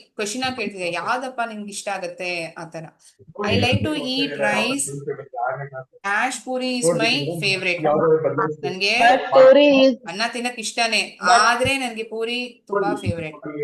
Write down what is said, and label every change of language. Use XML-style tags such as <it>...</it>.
<kn>Question ಕೇಳ್ತಿದೆ, ಯಾವ್ದಪ್ಪ ನಿಮ್ಗೆ ಇಷ್ಟ ಆಗತ್ತೆ ಆತರ.</kn> <en>I like to eat rice. Dash puri is my favorite.</en> <kn>ನನ್ಗೆ ಅನ್ನ ತಿನ್ನಕ್ ಇಷ್ಟನೇ, ಆದ್ರೆ ನನ್ಗೆ ಪೂರಿ ತುಂಬಾ ಫೇವ್ರೇಟ್.</kn>